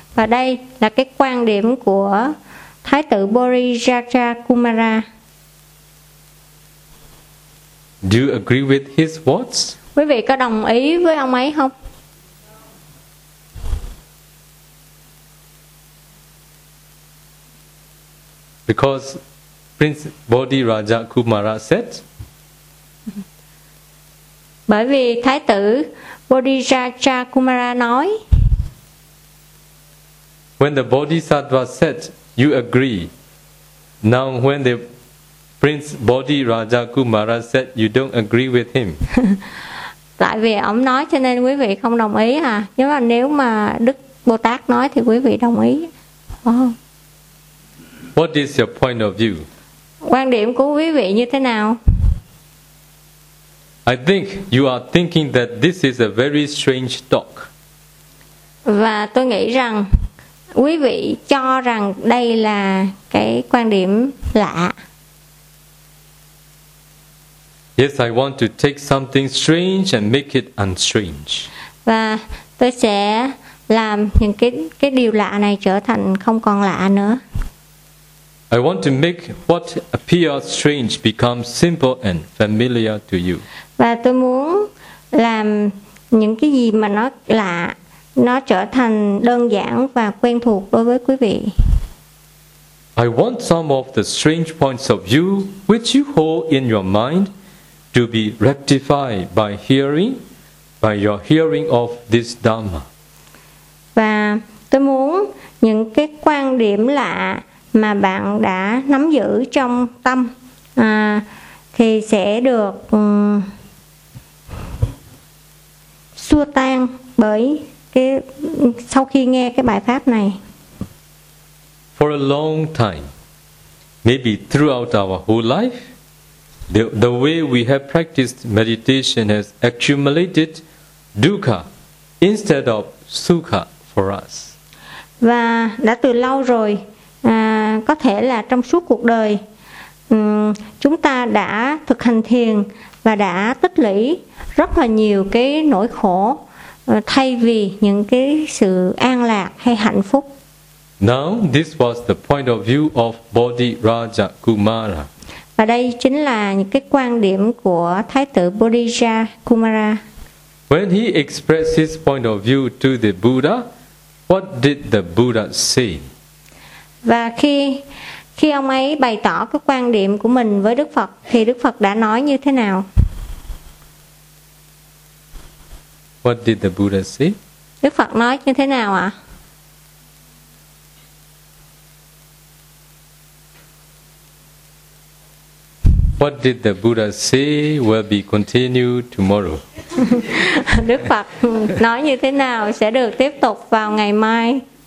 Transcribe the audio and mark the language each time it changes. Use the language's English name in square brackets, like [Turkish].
[Vietnamese] Và đây là cái quan điểm của Thái tử Bodhiraja Kumara. [English] Do you agree with his words? [Vietnamese] Quý vị có đồng ý với ông ấy không? [English] Because Prince Bodhiraja Kumara said. [Vietnamese] Bởi vì Thái tử Bodhiraja Kumara nói. [English] When the Bodhisattva said, you agree. Now when the Prince Bodhiraja Kumara said, you don't agree with him. [Vietnamese] Tại vì ông nói cho nên quý vị không đồng ý à. Nhưng mà nếu mà Đức Bồ Tát nói thì quý vị đồng ý. Oh. [English] What is your point of view? [Vietnamese] Quan điểm của quý vị như thế nào? [English] I think you are thinking that this is a very strange talk. [Vietnamese] Và tôi nghĩ rằng quý vị cho rằng đây là cái quan điểm lạ. [English] Yes, I want to take something strange and make it unstrange. [Vietnamese] Và tôi sẽ làm những cái điều lạ này trở thành không còn lạ nữa. [English] I want to make what appears strange become simple and familiar to you. [Vietnamese] Và tôi muốn làm những cái gì mà nó lạ, nó trở thành đơn giản và quen thuộc đối với quý vị. [English] I want some of the strange points of view which you hold in your mind to be rectified by hearing, by your hearing of this Dhamma. [Vietnamese] Và tôi muốn những cái quan điểm lạ mà bạn đã nắm giữ trong tâm thì sẽ được xua tan bởi cái sau khi nghe cái bài pháp này. [English] For a long time, maybe throughout our whole life, the way we have practiced meditation has accumulated dukkha instead of sukha for us. [Vietnamese] Và đã từ lâu rồi, có thể là trong suốt cuộc đời, chúng ta đã thực hành thiền và đã tích lũy rất là nhiều cái nỗi khổ thay vì những cái sự an lạc hay hạnh phúc. [English] Now this was the point of view of Bodhi Raja Kumara. [Vietnamese] Và đây chính là những cái quan điểm của Thái tử Bodhija Kumara. [English] When he expressed his point of view to the Buddha, what did the Buddha say? [Vietnamese] Và khi ông ấy bày tỏ cái quan điểm của mình với Đức Phật, thì Đức Phật đã nói như thế nào? [English] What did the Buddha say? [Vietnamese] Đức Phật nói như thế nào ạ? [English] What did the Buddha say will be continued tomorrow? [Vietnamese] Đức Phật nói như thế nào sẽ được tiếp tục vào ngày mai?